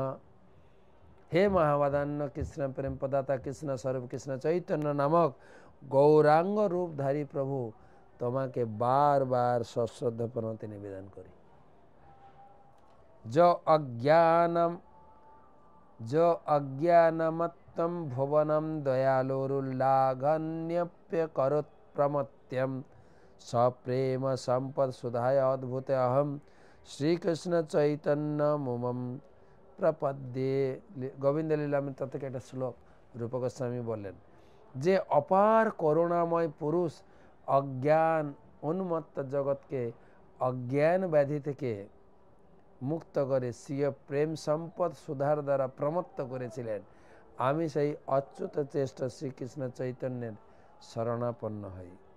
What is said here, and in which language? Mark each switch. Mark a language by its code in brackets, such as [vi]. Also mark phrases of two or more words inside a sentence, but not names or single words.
[bn] হে মহাবদান্য কৃষ্ণ প্রেম প্রদাতা কৃষ্ণ স্বরূপ কৃষ্ণ চৈতন্য নামক গৌরাঙ্গ রূপধারী প্রভু, তোমাকে বারবার সশ্রদ্ধ প্রণতি নিবেদন করি। [sa] जो अज्ञानमत्तं भुवनं दयालुरुल्लाघन्यप्य करोत् प्रमत्यं, सप्रेम संपद सुधाय अद्भुत अहम श्रीकृष्ण चैतन्य मुमम प्रपद्ये। [bn] गोविंद लीलामृत থেকে একটা শ্লোক রূপ গোস্বামী বললেন, যে অপার করুণাময় পুরুষ অজ্ঞান উন্মত্ত জগৎকে অজ্ঞান ব্যাধি থেকে মুক্ত করে স্বীয় প্রেম সম্পদ সুধার দ্বারা প্রমত্ত করেছিলেন, আমি সেই অচ্যুত চেষ্ট শ্রীকৃষ্ণ চৈতন্যের শরণাপন্ন হই।